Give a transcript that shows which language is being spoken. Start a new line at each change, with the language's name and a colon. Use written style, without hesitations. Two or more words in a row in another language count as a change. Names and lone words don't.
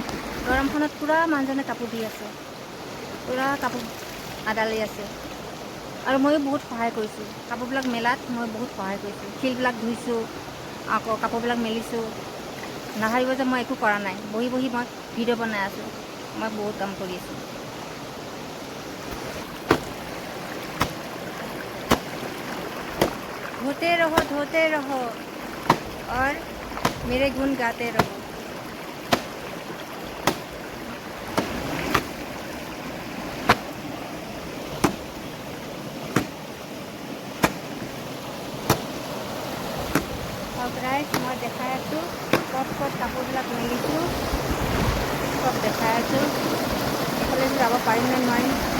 Assamese: গৰমখনত পুৰা মানুহজনে কাপোৰ ধুই আছে, পুৰা কাপোৰ আদালি আছে। আৰু ময়ো বহুত সহায় কৰিছোঁ কাপোৰবিলাক মেলাত মই বহুত সহায় কৰিছোঁ শিলবিলাক ধুইছোঁ আকৌ কাপোৰবিলাক মেলিছোঁ নাভাবিব যে মই একো কৰা নাই বহি বহি মই ভিডিঅ' বনাই আছোঁ মই বহুত কাম কৰি আছোঁ
Hindi: धोते रहो और मेरे गुण गाते रहो
Assamese: মই দেখাই আছোঁ ক'ত ক'ত কাপোৰবিলাক মেলিছোঁ চব দেখাই আছোঁ এইফালে যাব পাৰিম নে নোৱাৰিম